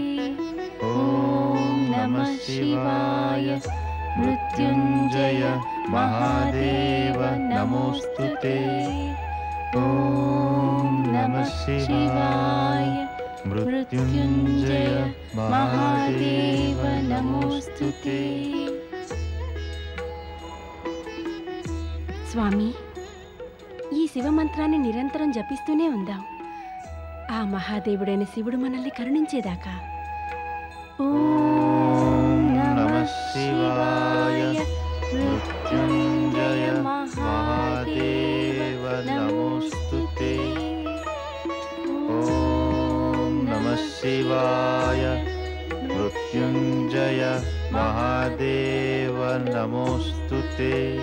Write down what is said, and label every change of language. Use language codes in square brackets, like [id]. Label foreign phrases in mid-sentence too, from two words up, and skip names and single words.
[sa] ओम नमः शिवाय मृत्युंजय महादेव नमोस्तुते. ओम नमः शिवाय मृत्युंजय महादेव नमोस्तुते. [te] స్వామి, ఈ శివ మంత్రాన్ని నిరంతరం జపిస్తూనే ఉందాం. ఆ మహాదేవుడైన శివుడు మనల్ని కరుణించేదాకా. [sa] ओम नमः शिवाय मृत्युंजय महादेव नमोस्तुते. ओम नमः शिवाय मृत्युंजय महादेव नमोस्तुते.